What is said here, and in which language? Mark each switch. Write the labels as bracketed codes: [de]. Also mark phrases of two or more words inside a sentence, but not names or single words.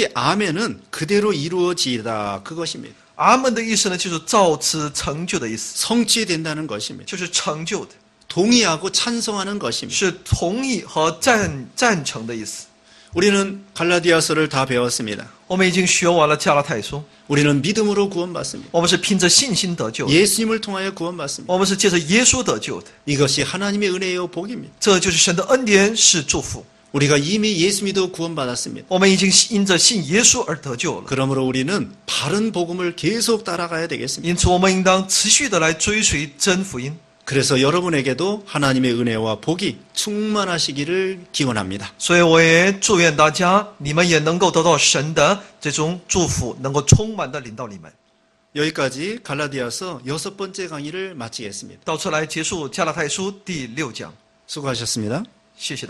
[ko] 여기 아멘은 그대로 이루어지다 그것입니다. [zh] 阿门的意思呢，就是照此成就的意思， [ko] 성취된다는 것입니다. [zh] 就是成就的， [ko] 동의하고 찬성하는 것입니다. [zh] 是同意和赞成的意思。 [ko] 우리는 갈라디아서를 다 배웠습니다. [zh] 我们已经学完了加拉太书， [ko] 우리는 믿음으로 구원받습니다. [zh] 我们是凭着信心得救的， [ko] 예수님을 통하여 구원받습니다. [zh] 我们是借着耶稣得救的， [ko] 이것이 하나님의 은혜요 복입니다. [zh] 这就是神的恩典，是祝福。 [ko] 우리가 이미 예수 믿어 구원받았습니다. [zh] 我们已经因着信耶稣而得救了， [ko] 그러므로 우리는 바른 복음을 계속 따라가야 되겠습니다. [zh] 因此我们应当持续的来追随真福音。 [ko] 그래서 여러분에게도 하나님의 은혜와 복이 충만하시기를 기원합니다. [zh] 所以我也祝愿大家，你们也能够得到神的这种祝福，能够充满的领到你们。 [ko] 여기까지 갈라디아서 6번째 강의를 마치겠습니다. [zh] 到此来结束加拉太书第6讲， [ko] 수고하셨습니다. [zh] 谢谢大家。